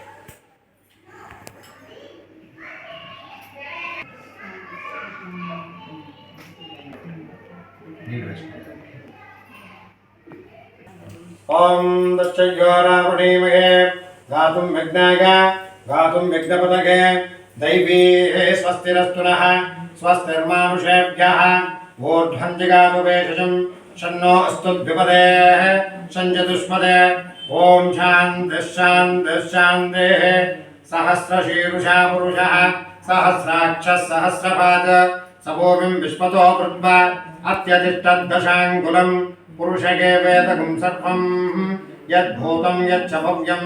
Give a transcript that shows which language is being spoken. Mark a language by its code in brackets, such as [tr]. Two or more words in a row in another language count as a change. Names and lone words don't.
[te] నీళ్ళు వేసుకోండి. [sa] ఓం దక్షయోరావృణీమహే గాతుం విఘ్నాయ గాతుం విఘ్నపతగే दैवी स्वस्तिरस्तु नः स्वस्तिर्मानुषेभ्यः ऊर्ध्वं जिगातु वेशजं शन्नो अस्तु द्विपदेः सञ्जतुष्पदे ॐ शान्तिः शान्तिः शान्तिः सहस्रशीर्षा पुरुषः सहस्राक्षः सहस्रपाद सभूमिं विश्वतो कृत्वा अत्यतिष्ठद्दशाङ्गुलं पुरुषगे वेदगुं सर्वं यद्भूतं यच्च भव्यम्